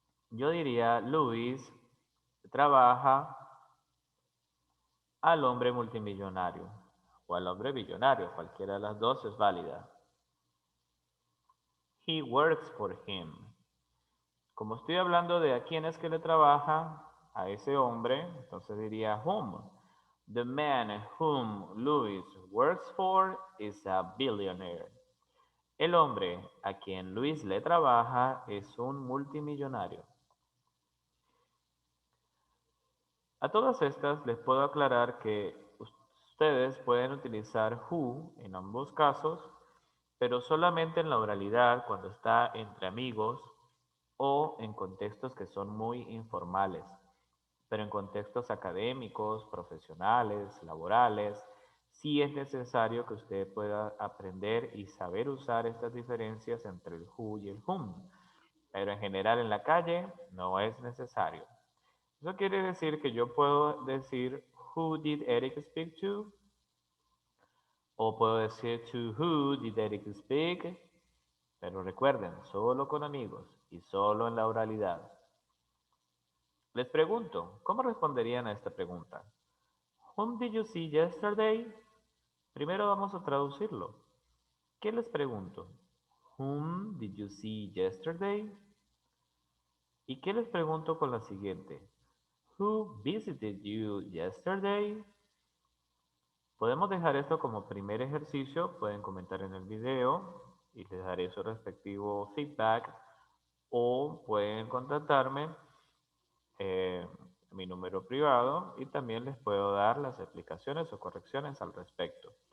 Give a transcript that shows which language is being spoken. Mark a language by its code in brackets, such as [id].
[es] Yo diría Luis trabaja al hombre multimillonario o al hombre billonario, cualquiera de las dos es válida. [en] He works for him. [es] Como estoy hablando de a quién es que le trabaja, a ese hombre, entonces diría whom. [en] The man whom Louis works for is a billionaire. [es] El hombre a quien Luis le trabaja es un multimillonario. A todas estas les puedo aclarar que ustedes pueden utilizar who en ambos casos, pero solamente en la oralidad cuando está entre amigos o en contextos que son muy informales. Pero en contextos académicos, profesionales, laborales, sí es necesario que usted pueda aprender y saber usar estas diferencias entre el who y el whom. Pero en general en la calle no es necesario. Eso quiere decir que yo puedo decir [en] who did Eric speak to [es] o puedo decir [en] to who did Eric speak, [es] pero recuerden, solo con amigos y solo en la oralidad. Les pregunto, ¿cómo responderían a esta pregunta? [en] Whom did you see yesterday? [es] Primero vamos a traducirlo. ¿Qué les pregunto? [en] Whom did you see yesterday? [es] ¿Y qué les pregunto con la siguiente? [en] Who visited you yesterday? [es] Podemos dejar esto como primer ejercicio, pueden comentar en el video y les daré su respectivo feedback o pueden contactarme mi número privado y también les puedo dar las explicaciones o correcciones al respecto.